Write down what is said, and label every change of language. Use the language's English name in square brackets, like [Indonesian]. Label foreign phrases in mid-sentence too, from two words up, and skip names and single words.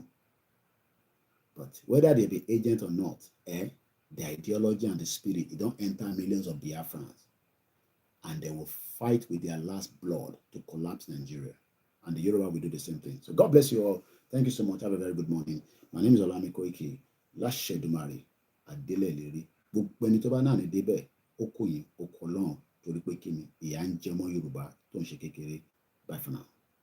[English] But whether they be agent or not, the ideology and the spirit, it don't enter millions of Biafrans. And they will fight with their last blood to collapse Nigeria. And the Yoruba will do the same thing. So God bless you all. Thank you so much. Have a very good morning. My name is OLAYOMI KOIKI. Lashe Dumari. Adele Leri. [Yoruba] Gbogbo tó bá náà ní débẹ̀, ó kò yín, ó kò lọ́hùn torí pé kí ni ìyà ń jẹ mọ́ Yorùbá tó ń ṣe kékeré. [English] Bye for now.